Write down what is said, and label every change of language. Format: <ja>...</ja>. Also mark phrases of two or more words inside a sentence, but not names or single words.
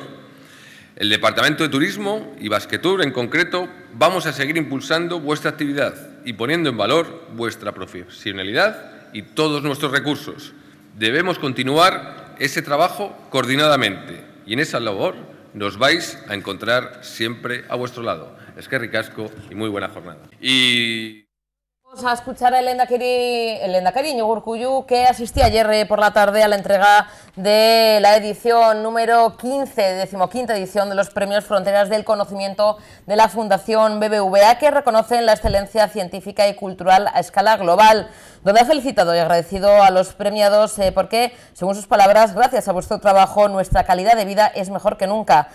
<es>El Departamento de Turismo y Basquetour, en concreto, vamos a seguir impulsando vuestra actividad y poniendo en valor vuestra profesionalidad y todos nuestros recursos. Debemos continuar ese trabajo coordinadamente y en esa labor nos vais a encontrar siempre a vuestro lado.</es> <eu>Eskerrik asko</eu> <es>y muy buena jornada. Vamos a escuchar al Lehendakari Iñigo Urkullu, que asistía ayer por la tarde a la entrega de la edición número 15, 15ª edición de los Premios Fronteras del Conocimiento de la Fundación BBVA, que reconocen la excelencia científica y cultural a escala global, donde ha felicitado y agradecido a los premiados porque, según sus palabras, gracias a vuestro trabajo, nuestra calidad de vida es mejor que nunca.</es>